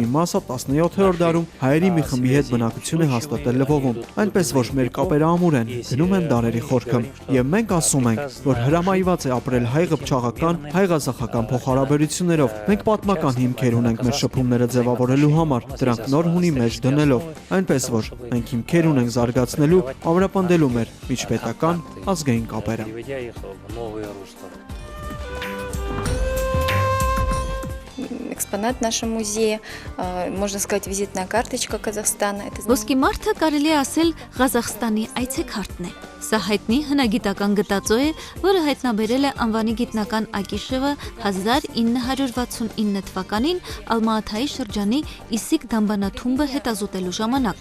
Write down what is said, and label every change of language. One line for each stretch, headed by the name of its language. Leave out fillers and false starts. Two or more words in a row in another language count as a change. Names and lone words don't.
Armenian: մի մասը 17-րդ դարում հայերի մի խմբի հետ բնակություն է հաստատել Լվովում, այնպես որ մեր կապերը ամուր են, գնում են դարերի խորքը։ Եվ մենք ասում ենք, որ հրամայված է ապրել հայ-ղպչաղական, հայ-ղազախական փոխհարաբերություններով։ Մենք պատմական հիմքեր ունենք մեր շփումները ձևավորելու համար, դրանք նոր հունի մեջ դնելով, այնպես որ մենք հիմքեր ունենք զարգացնելու, ամրապնդելու մեր միջպետական ազգային կապերը։
Russian: Экспонат в нашем музее, можно сказать, визитная карточка Казахстана.
Armenian: Ոսկի մարդը կարելի է ասել Ղազախստանի այցեքարտն է։ Սա հայտնի հնագիտական գտածո է, որը հայտնաբերել է անվանի գիտնական Ակիշևը 1969 թվականին Ալմաաթայի շրջանի Իսիկ դամբանաթումբը հետազոտելու ժամանակ։